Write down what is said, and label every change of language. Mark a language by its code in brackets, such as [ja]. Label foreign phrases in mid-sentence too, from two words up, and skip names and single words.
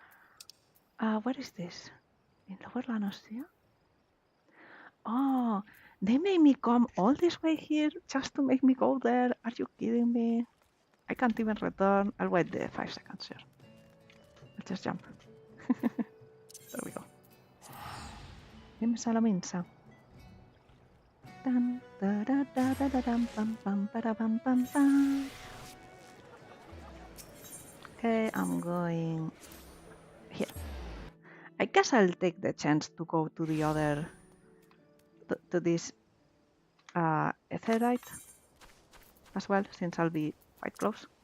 [en] Where is this? In Lower Lanostia? Oh, They made me come all this way here just to make me go there. Are you kidding me? I can't even return. I'll wait the 5 seconds here. Let's just jump. There we go. Nimsa la minsa. Dun, da, da, da, da, da, dum, bum, bum, ba, da, bum, bum, bum. Okay, I'm going here. I guess I'll take the chance to go to the other, to this Etherite as well, since I'll be quite close.